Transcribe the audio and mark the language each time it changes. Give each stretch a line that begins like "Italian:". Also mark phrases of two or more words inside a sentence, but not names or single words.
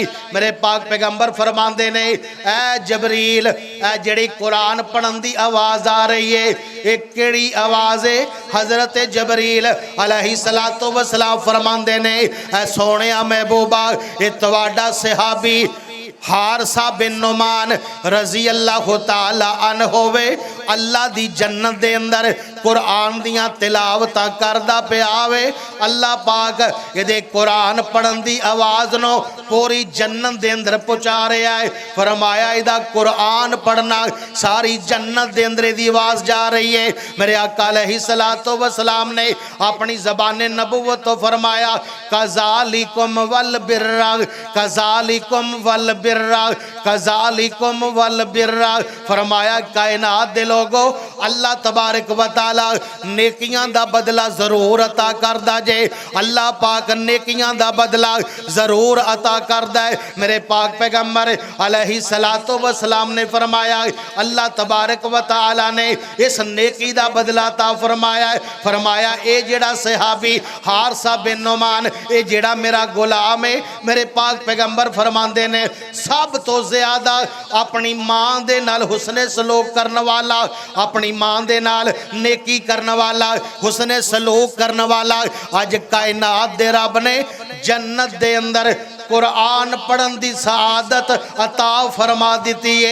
Punjabi: میرے پاک پیغمبر فرماتے نے، اے جبریل، اے جڑی قرآن پڑھن دی آواز آ رہی ہے، ایک کیڑی آواز ہے? حضرت جبریل
Arabic: علیہ الصلوٰۃ و السلام
Punjabi: فرماتے نے، اے سوہنے محبوبا، یہ تواڈا صحابی حارثہ بن نعمان
Arabic: رضی اللہ تعالیٰ عن
Punjabi: ہووے، اللہ دی جنت دے اندر قرآن دیاں تلاوتاں کردا پیا وے. اللہ پاک یہ قرآن پڑھن دی آواز نوں پوری جنت دے اندر پہنچا رہا ہے. فرمایا ایدا قرآن پڑھنا ساری جنت دے اندر دی آواز جا رہی ہے. میرے آقا
Arabic: علیہ الصلوٰۃ و السلام
Punjabi: نے اپنی زبان نبوت تو فرمایا,
Arabic: کذالکم ول برا، کذالکم ول برا، کذالکم ول برا.
Punjabi: فرمایا کائنات دے لوگو,
Arabic: اللہ تبارک و تعالیٰ
Punjabi: نیکیاں دا بدلہ ضرور عطا کردا جے. اللہ پاک نیکیاں دا بدلہ ضرور عطا کردا ہے. میرے پاک پیغمبر
Arabic: علیہ الصلوٰۃ و السلام
Punjabi: نے فرمایا,
Arabic: اللہ تبارک و تعالیٰ
Punjabi: نے اس نیکی دا بدلہ عطا فرمایا ہے. فرمایا اے جیڑا صحابی حارثہ بن نعمان، اے جیڑا میرا غلام ہے، میرے پاک پیغمبر فرماتے نے سب تو زیادہ اپنی ماں دے نال حسنِ سلوک کرنے والا، اپنی ماں دے نال نیکی کرنے والا، حسنِ سلوک کرنے والا، اج کائنات دے رب نے جنت دے اندر قرآن پڑھن دی سعادت عطا فرما دی ہے.